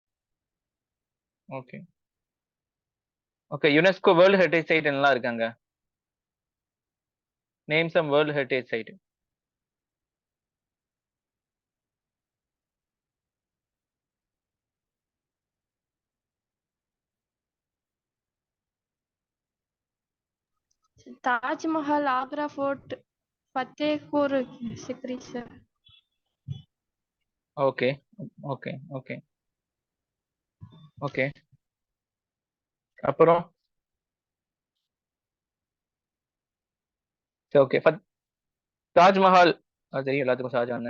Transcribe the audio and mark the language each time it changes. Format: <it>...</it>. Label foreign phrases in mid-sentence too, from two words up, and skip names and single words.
<ta>ஓகே. ஓகே.</ta> <en>UNESCO World Heritage Site</en> <ta>என்னலாம் இருக்காங்க?</ta> <en>Name some World Heritage Site.</en> <hi>ताजमहल, आगरा फोर्ट, फतेहपुर सिकरी सर.</hi> <ta>ஓகே ஓகே ஓகே ஓகே. அப்புறம் சரி ஓகே. தாஜ்மஹால் அது தெரியும் எல்லாத்துக்கும், ஷாஜகான்.</ta>